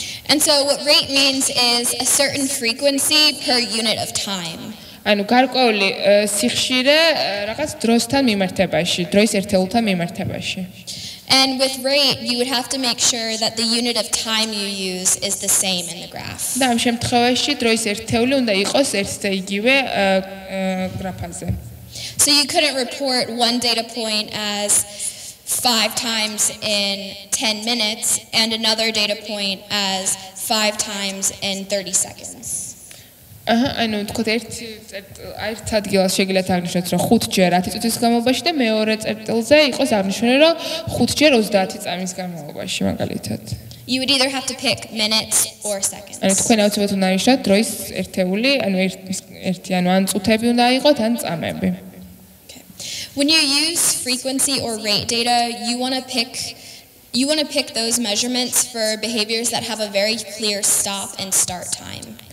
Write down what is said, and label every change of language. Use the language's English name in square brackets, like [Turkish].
[English] And so what rate means is a certain frequency per unit of time. [Georgian] ანუ გარკვეული სიხშირე რაღაც დროსთან მიმართებაში, დროის ერთეულთან მიმართებაში. [English] And with rate, you would have to make sure that the unit of time you use is the same in the graph. [Georgian] და ამ შემთხვევაში დროის ერთეული უნდა იყოს ერთ და იგივე გრაფაზე. [English] So you couldn't report one data point as 5 times in 10 minutes and another data point as 5 times in 30 seconds. [Georgian] ანუ თქო ერთ ადგილას შეგიძლიათ აღნიშნოთ რომ 5 ჯერ 10 წუთის განმავლობაში და მეორე წერტილზე იყოს აღნიშნული რომ 5 ჯერ 30 წამის განმავლობაში მაგალითად. [English] You would either have to pick minutes or seconds. [Georgian] ანუ თქვენ აუცილებლად უნდა აღნიშნოთ დროის ერთეული, ანუ ან წუთები უნდა იყოთ, ან წამები. [English] When you use frequency or rate data, you want to pick those measurements for behaviors that have a very clear stop and start time.